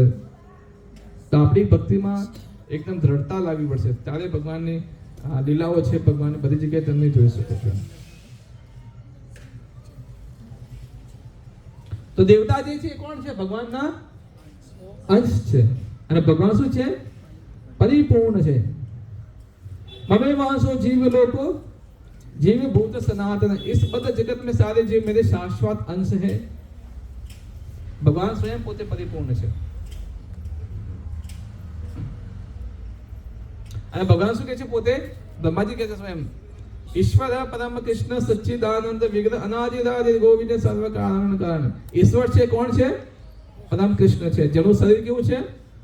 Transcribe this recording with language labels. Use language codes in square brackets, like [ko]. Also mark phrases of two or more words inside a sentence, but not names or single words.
[gu] તો આપણી ભક્તિમાં એકદમ દ્રઢતા લાવવી પડશે, ત્યારે ભગવાનની લીલાઓ છે ભગવાનની બધી જગ્યાએ તમે જોઈ શકો છો. તો દેવતા જે છે કોણ છે? ભગવાનના અંશ છે. અને ભગવાન શું છે? પરિપૂર્ણ છે. [sa] ममे वासो जीव लोको जीव भूत सनातन, [hi] इस बद जगत में सारे जीव मेरे शाश्वत अंश है. [gu] ભગવાન સ્વયં પોતે પરિપૂર્ણ છે. અને ભગવાન શું કહે છે પોતે? બ્રહ્માજી કહે છે સ્વયં [sa] ઈશ્વર પરમ કૃષ્ણ સચ્ચિદાનંદ વિગ્રહ અનાદિરાદિ ગોવિંદ સર્વ કારણ કારણ. [gu] ઈશ્વર છે કોણ છે? પરમ કૃષ્ણ છે, જેનું શરીર કેવું છે?